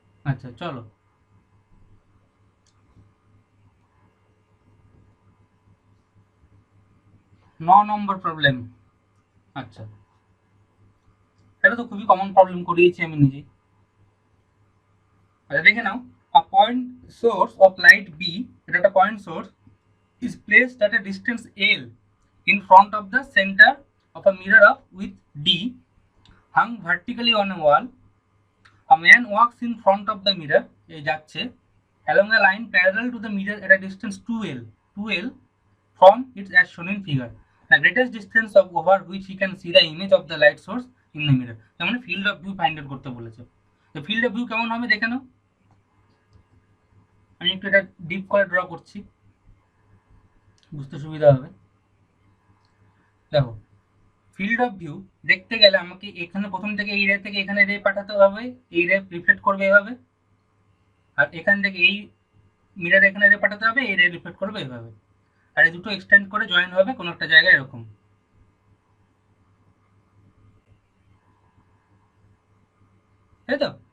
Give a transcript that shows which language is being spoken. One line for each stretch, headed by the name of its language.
Bangla: আচ্ছা চলো, 9 নম্বর প্রবলেম। আচ্ছা, এটা তো খুবই কমন প্রবলেম করিয়েছি আমি নিজে। আচ্ছা দেখে নাও,
English: a point source of light B,
Bangla: এটা একটা point source,
English: is placed at a distance L in front of the center of a mirror of width D, hung vertically on a wall. A man walks in front of the mirror,
Bangla: এই যাচ্ছে,
English: along a line parallel to the mirror at a distance 2L from its as shown in figure. The greatest distance of over which he can see the image of the light source in the mirror.
Bangla: তার মানে field of view find out করতে বলেছে। তো field of view কেমন হবে দেখে নাও। আমি একটু এটা ডিপ করে ড্র করছি, বুঝতে সুবিধা হবে। দেখো, ফিল্ড অফ ভিউ দেখতে গেলে আমাকে এখানে প্রথম থেকে এই রে থেকে এখানে রে পাঠাতে হবে, এই রে রিফ্লেক্ট করবে এভাবে, আর এখান থেকে এই মিরর এখানে রে পাঠাতে হবে, এই রে রিফ্লেক্ট করবে এভাবে, আর এই দুটো এক্সটেন্ড করে জয়েন হবে কোনো একটা জায়গায় এরকম, তাই তো?